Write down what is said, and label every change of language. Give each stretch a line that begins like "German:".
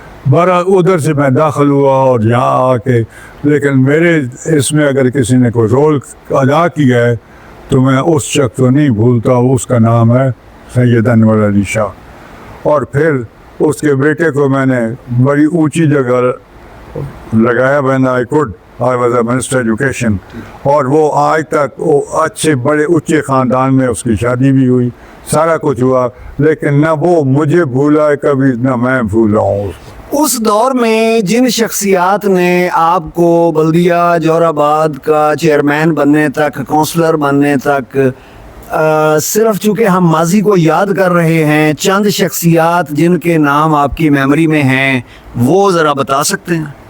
Urdu: بہرحال ادھر سے میں داخل ہوا اور یہاں آ کے، لیکن میرے اس میں اگر کسی نے کوئی رول ادا کیا ہے تو میں اس شخص کو نہیں بھولتا. اس کا نام ہے سید انور علی شاہ. اور پھر اس کے بیٹے کو میں نے بڑی اونچی جگہ لگایا.
English: when I was a minister education.
Urdu: اور وہ آج تک وہ اچھے بڑے اونچے خاندان میں اس کی شادی بھی ہوئی، سارا کچھ ہوا، لیکن نہ وہ مجھے بھولا ہے کبھی، نہ میں بھولا ہوں. اس دور میں جن شخصیات نے آپ کو بلدیہ جوہر آباد کا چیئرمین بننے تک، کونسلر بننے تک، صرف چونکہ ہم ماضی کو یاد کر رہے ہیں، چند شخصیات جن کے نام آپ کی میموری میں ہیں وہ ذرا بتا سکتے ہیں؟